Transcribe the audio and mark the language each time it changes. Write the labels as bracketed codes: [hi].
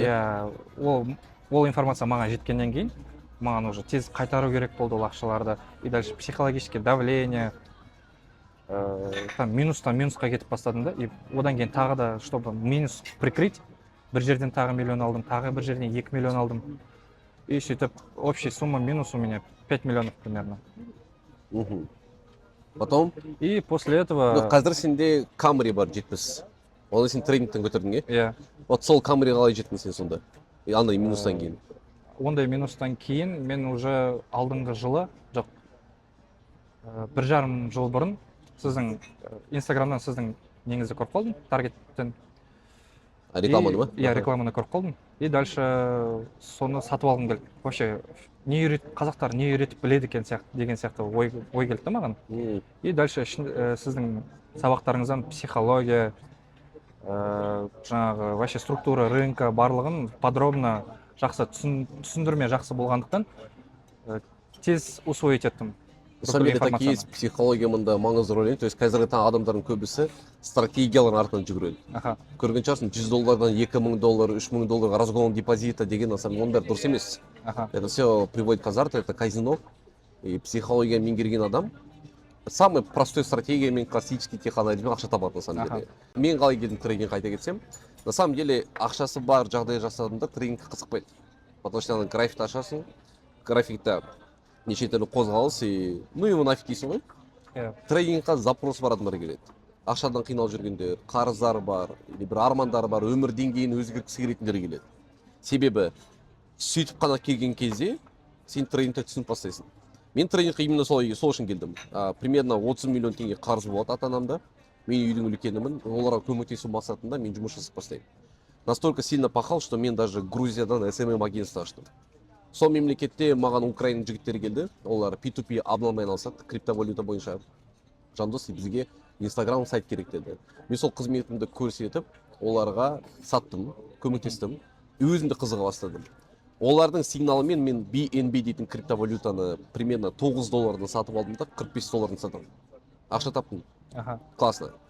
[kk] Иә, ол информация маған жеткеннен кейін, маған уже тез қайтару керек болды ол ақшаларды. [ru] И дальше психологический давление, там [kk] минустан минусқа кетіп бастадым да. И одан кейін тағы да, [ru] чтобы минус прикрыть, [kk] бір жерден тағы миллион алдым, тағы бір жерден 2 миллион алдым. [ru] И [kk] сөйтіп, [ru] общая сумма минус у меня 5 миллионов примерно. Потом? И после этого... [kk] Қазір сенде Camry бар жетпіс. Оны сен трейдингтен көтердің, е? Иә. Вот сол Camry қалай жеттің сен сонда? Андай минустан кейін. Ондай минустан кейін мен уже алдыңғы жылы, жоқ, 1,5 жыл бұрын сіздің инстаграмнан сіздің неңізді көріп қалдым, таргеттен. Рекламаны ма? Иә, рекламаны көріп қалдым. [ru] И дальше [kk] соны сатып алғым келді. Вообще қазақтар не үйретіп біледі екен деген сияқты ой келді маған. И дальше сіздің сабақтарыңыздан психология, жаңағы вообще [ru] структура рынка [kk] барлығын подробно жақсы түсіндірме жақсы болғандықтан тез усвоить еттім. [ru] На самом деле так и есть, [kk] психология мында маңызды рөл ойнайды. [ru] То есть [kk] қазіргі таң адамдардың көбісі стратегиялар артынан жүгіреді. Көрген шығарсың, $100 $2,000, $3,000 [ru] разгон депозита [kk] деген, [ru] на самом деле, [kk] оның бәрі дұрыс емес. [ru] Это все приводит к азарту, это казино. [kk] И психология меңгерген адам [ru] самый простой [kk] стратегиямен классический теханализбен ақша табады, [ru] на самом деле. [kk] Мен қалай келдім трейдингке айта кетсем, [ru] на самом деле [kk] ақшасы бар жағдай жасадым да трейдингке қызықпайды. [ru] Потому что [kk] графикті ашасың, графикте неше түрлі қозғалыс [ru] и ну его нафиг [kk] дейсің ғой. Трейдингқа запрос бар адамдар келеді. Ақшадан қиналып жүргендер, қарыздар бар, или бір армандар бар, өмір деңгейін өзгерткісі келетіндер келеді. Себебі сөйтіп қана келген кезде сен трейдингті түсініп бастайсың. Мен трейдингке именно сол үшін келдім. Примерно 30 миллион теңге қарыз болады ата-анамда. Мен үйдің үлкенімін, оларға көмектесу мақсатында мен жұмыс жасап бастаймын. [ru] Настолько сильно пахал, что [kk] мен даже Грузиядан SMM агентство аштым. Сол мемлекетте маған Украина жігіттері келді. Олар P2P абналмен айналысады, криптовалюта бойынша. Жандос, бізге Instagram сайт керек деді. Мен сол қызметімді көрсетіп, оларға саттым, көмектестім, өзімді қызыға бастадым. Олардың сигналымен мен BNB дейтін криптовалютаны примерно $9 сатып алдым да $45 сатам. Ақша таптым. Классно.